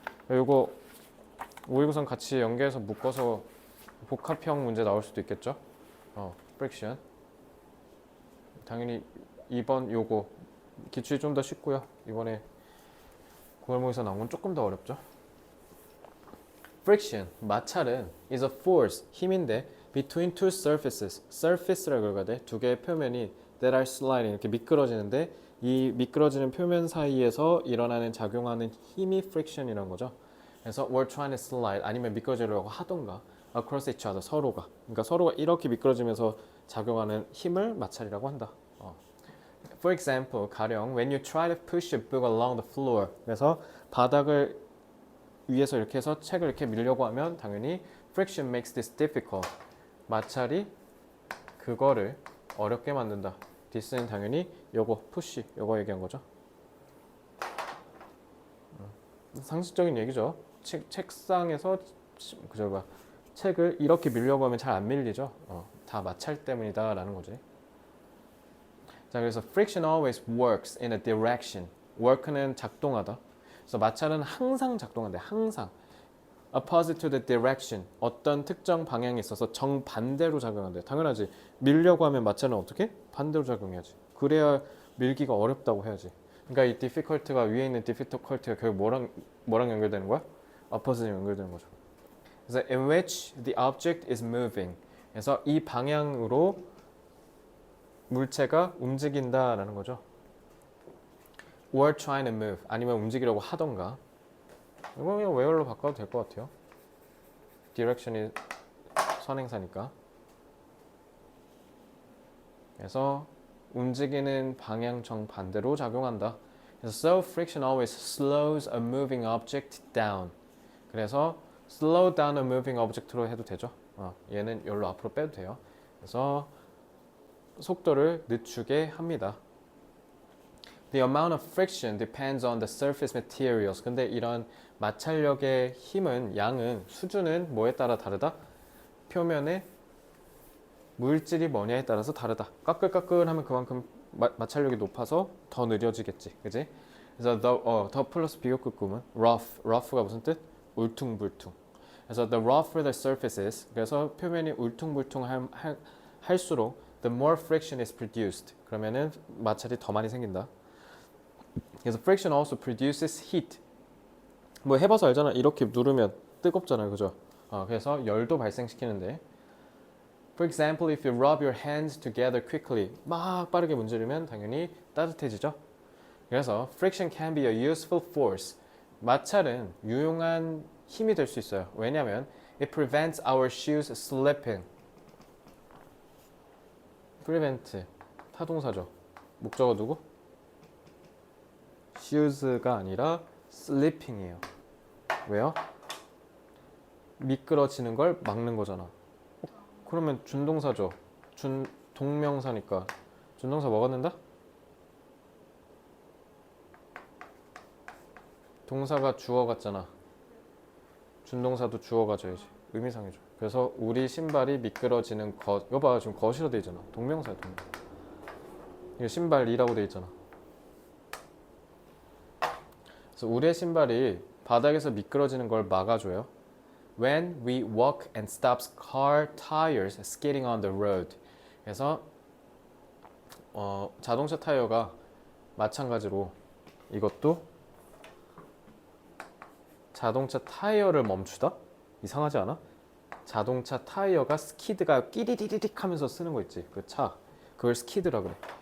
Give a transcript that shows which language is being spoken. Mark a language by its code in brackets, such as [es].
[ko] 이거 모의고사 같이 연계해서 묶어서 복합형 문제 나올 수도 있겠죠? [en] friction. [ko] 당연히 2번 요거 기출이 좀 더 쉽고요. 이번에 9월 모의고사 나온 건 조금 더 어렵죠. [en] friction, [ko] 마찰은 [en] is a force, [ko] 힘인데 [en] between two surfaces, surface라고 [ko] 읽어야 돼. 두 개의 표면이 [en] that are sliding, [ko] 이렇게 미끄러지는데 이 미끄러지는 표면 사이에서 일어나는 작용하는 힘이 friction이라는 거죠. [en] 그래서 we're trying to slide, [ko] 아니면 미끄러지려고 하던가 [en] across each other, [ko] 서로가. 그러니까 서로가 이렇게 미끄러지면서 작용하는 힘을 마찰이라고 한다. [en] For example, [ko] 가령 [en] when you try to push a book along the floor. [ko] 그래서 바닥을 위에서 이렇게 해서 책을 이렇게 밀려고 하면 당연히 [en] friction makes this difficult. [ko] 마찰이 그거를 어렵게 만든다. this는 당연히 요거 push, 요거 얘기한 거죠. 상식적인 얘기죠. 책상에서 책을 이렇게 밀려고 하면 잘 안 밀리죠. 다 마찰 때문이다 라는 거지. [en] 자, 그래서 friction always works in a direction. [ko] work는 작동하다. 그래서 마찰은 항상 작동한대. 항상. [en] opposite to the direction. [ko] 어떤 특정 방향에 있어서 정반대로 작용한대. 당연하지. 밀려고 하면 마찰은 어떻게? 반대로 작용해야지. 그래야 밀기가 어렵다고 해야지. 그러니까 이 difficult가 위에 있는 difficult가 결국 뭐랑 연결되는 거야? opposite랑 연결되는 거죠. [en] 그래서 in which the object is moving. [ko] 그래서 이 방향으로 물체가 움직인다라는 거죠. [en] or trying to move. [ko] 아니면 움직이려고 하던가. 이거 그냥 where로 바꿔도 될 것 같아요. direction이 선행사니까. 그래서 움직이는 방향 정반대로 작용한다. [en] 그래서 so friction always slows a moving object down. 그래서 slow down a moving object로 [ko] 해도 되죠. 얘는 여기로 앞으로 빼도 돼요. 그래서 속도를 늦추게 합니다. [en] The amount of friction depends on the surface materials. [ko] 근데 이런 마찰력의 힘은, 양은, 수준은 뭐에 따라 다르다? 표면의 물질이 뭐냐에 따라서 다르다. 까끌까끌하면 그만큼 마찰력이 높아서 더 느려지겠지. 그지? 그래서 더 플러스 비교급 구문 rough가 무슨 뜻? 울퉁불퉁. [en] 그래서 the rougher the surfaces, [ko] 그래서 표면이 울퉁불퉁할수록 [en] the more friction is produced. [ko] 그러면은 마찰이 더 많이 생긴다. [en] 그래서 friction also produces heat. [ko] 뭐 해봐서 알잖아. 이렇게 누르면 뜨겁잖아요, 그죠? 그래서 열도 발생시키는데. [en] For example, if you rub your hands together quickly, [ko] 막 빠르게 문지르면 당연히 따뜻해지죠. [en] 그래서 friction can be a useful force. [ko] 마찰은 유용한 힘이 될 수 있어요. [en] 왜냐하면 it prevents our shoes slipping. [ko] prevent 타동사죠. 목적어 누구? shoes가 아니라 slipping이에요. 왜요? 미끄러지는 걸 막는 거잖아. 그러면 준동사죠. 동명사니까 준동사 뭐가 된다? 동사가 주어 같잖아. 준동사도 주어 가져야지. 의미상이죠. 그래서 우리 신발이 미끄러지는 것. 이거 봐, 지금 것이라 돼 있잖아. 동명사야, 동명사. 이거 신발이라고 돼 있잖아. 그래서 우리의 신발이 바닥에서 미끄러지는 걸 막아줘요. [en] When we walk and stops car tires skidding on the road. [ko] 그래서 자동차 타이어가 마찬가지로 이것도 자동차 타이어를 멈추다? 이상하지 않아? 자동차 타이어가 스키드가 끼리리릭 하면서 쓰는 거 있지. 그 차. 그걸 스키드라 그래.